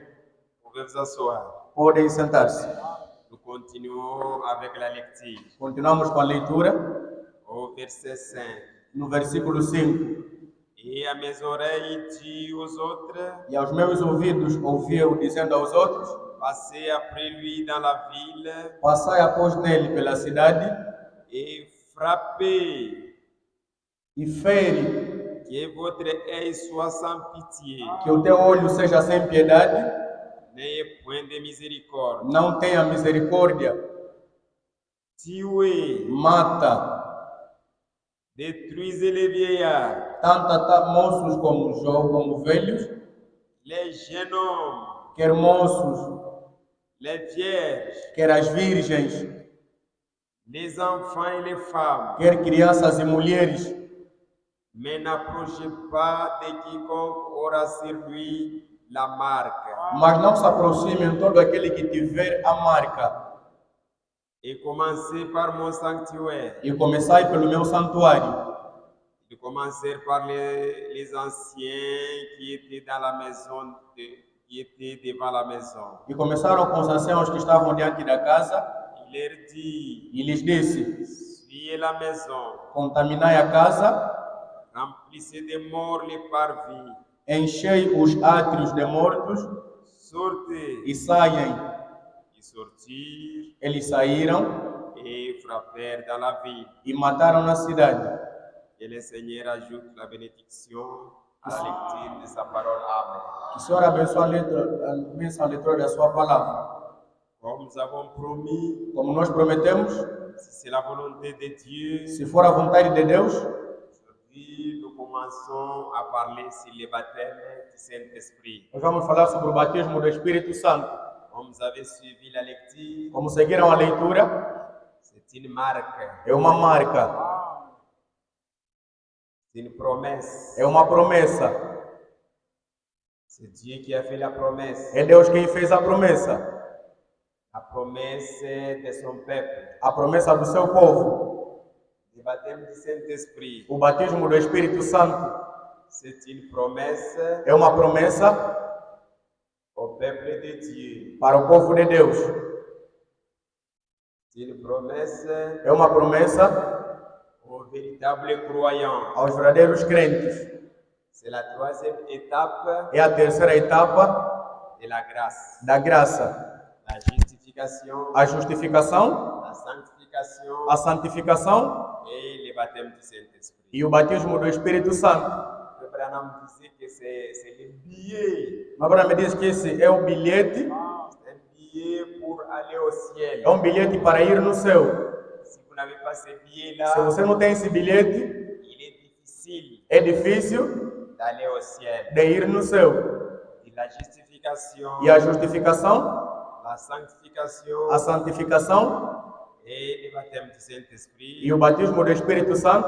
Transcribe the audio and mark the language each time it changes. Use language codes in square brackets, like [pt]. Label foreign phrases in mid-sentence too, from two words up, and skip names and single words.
[fr] Vous pouvez vous asseoir. [pt] Podem sentar-se. [fr] Nous continuons avec la lecture. [pt] Continuamos com a leitura [fr] Au verset 5. [pt] no versículo 5. [fr] Et à mes oreilles dis aux autres, [pt] E aos meus ouvidos ouvi-o dizendo aos outros: [fr] passez après lui dans la ville [pt] passai após nele pela cidade [fr] et frappez, [pt] e fere, [fr] que votre œil soit sans pitié. [pt] que o teu olho seja sem piedade, [fr] N'ayez point de miséricorde. [pt] não tenha misericórdia, [fr] Tuez, [pt] mata, [fr] détruisez les vieillards, [pt] tanto moços como velhos, [fr] les jeunes hommes, [pt] quer moços, [fr] les vierges, [pt] quer as virgens, [fr] les enfants et les femmes. [pt] quer crianças e mulheres, [fr] Mais n'approchez pas de quiconque aura sur lui la marque. [pt] mas não se aproximem todo aquele que tiver a marca. [fr] Et commencez par mon sanctuaire. [pt] E começai pelo meu santuário. [fr] De commencer par les anciens qui étaient dans la maison, qui étaient devant la maison. [pt] E começaram com os anciãos que estavam diante da casa, [fr] Il leur dit, [pt] e lhes disse: [fr] fuyez la maison, [pt] contaminai a casa, [fr] remplissez de morts les parvis, [pt] enchei os átrios de mortos [fr] sortez. [pt] e saem. [fr] Ils sortirent [pt] Eles saíram [fr] et frappèrent dans la ville. [pt] e mataram na cidade. [fr] Et le Seigneur ajoute la bénédiction à la lecture de sa parole. Amen. [pt] Que o Senhor abençoe a leitura da sua palavra. [fr] Comme nous avons promis, [pt] Como nós prometemos, [fr] si c'est la volonté de Dieu, [pt] se for a vontade de Deus, [fr] aujourd'hui nous commençons à parler sur le baptême du Saint-Esprit. [pt] nós vamos falar sobre o batismo do Espírito Santo. [fr] Comme vous avez suivi la lecture, [pt] Como seguiram a leitura, [fr] c'est une marque. [pt] é uma marca. [fr] C'est une promesse. [pt] É uma promessa. [fr] C'est Dieu qui a fait la promesse. [pt] É Deus quem fez a promessa. [fr] La promesse de son peuple. [pt] A promessa do seu povo. [fr] Le baptême du Saint-Esprit. [pt] O batismo do Espírito Santo. [fr] C'est une promesse [pt] É uma promessa [fr] au peuple de Dieu. [pt] para o povo de Deus. [fr] C'est une promesse [pt] É uma promessa [fr] aux véritables croyants. [pt] aos verdadeiros crentes. [fr] C'est la troisième étape [pt] É a terceira etapa [fr] de la grâce. [pt] da graça. [fr] La justification, [pt] A justificação, [fr] la sanctification [pt] a santificação [fr] et le baptême du Saint-Esprit. [pt] e o batismo do Espírito Santo. [fr] Le Branham disait que c'est le billet. [pt] Mas agora me diz que esse é o bilhete, [fr] C'est un billet pour aller au ciel. [pt] é um bilhete para ir no céu. [fr] Si vous n'avez pas ce [pt] Se [fr] billet-là, [pt] você não tem esse bilhete, [fr] il est difficile [pt] é difícil [fr] d'aller au ciel. [pt] de ir no céu. [fr] Et la justification, [pt] E a justificação, [fr] la sanctification [pt] a santificação [fr] et le baptême du Saint-Esprit, [pt] e o batismo do Espírito Santo,